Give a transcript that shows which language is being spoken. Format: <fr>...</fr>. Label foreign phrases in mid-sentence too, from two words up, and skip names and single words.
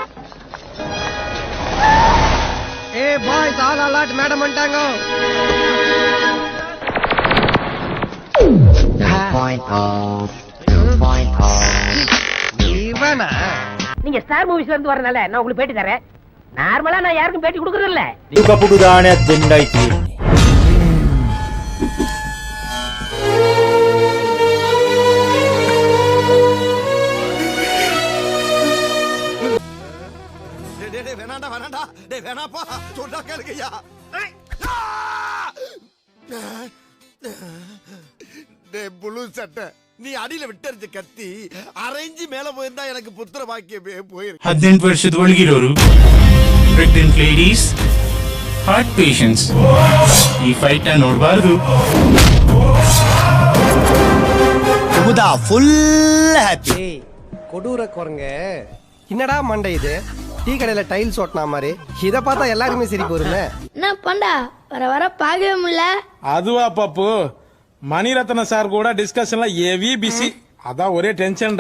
<ta>ஏ</ta> <en>boys all alert,</en> <ta>மேடம் வந்துட்டாங்க. இவனா? நீங்க ஸ்டார் மூவிஸ்ல இருந்து வரனால நான் உங்களுக்கு பேட்டி தரேன். நார்மலா நான் யாருக்கும் பேட்டி கொடுக்கறது இல்ல.</ta> <si>කපුඩු දානයක් දෙන්නයි තියෙන්නේ.</si> <ta>வேணாண்டா வேணாண்டா, டேய் வேணாப்பா, சொன்னா கேளுங்கய்யா. டேய் புளு சட்டை, நீ அடியில விட்டறிஞ்ச கத்தி அரைஞ்சி மேல போயிருந்தா எனக்கு புத்திர பாக்கியமே போயிருக்கு.</ta> <kn>18 ವರ್ಷದ ಒಳಗಿರೋರು,</kn> <en>pregnant ladies, heart patients</en> <kn>ಈ ಫೈಟ್ ನೋಡಬಾರದು.</kn> <en>full happy.</en> <ta>கொடூர குரங்க என்னடா மண்டை இது? டீ கடையில டைல்ஸ் ஓட்டினா மாதிரி இத பார்த்தா எல்லாருமே சிரிப்பு வருமே. என்ன பண்டா வர வர பார்க்கவே முடியல. அதுவா பப்பு, மணிரத்ன சார் கூட டிஸ்கஷன்ல</ta> <en>heavy busy,</en> <ta>அதான் ஒரே டென்ஷன்டா.</ta>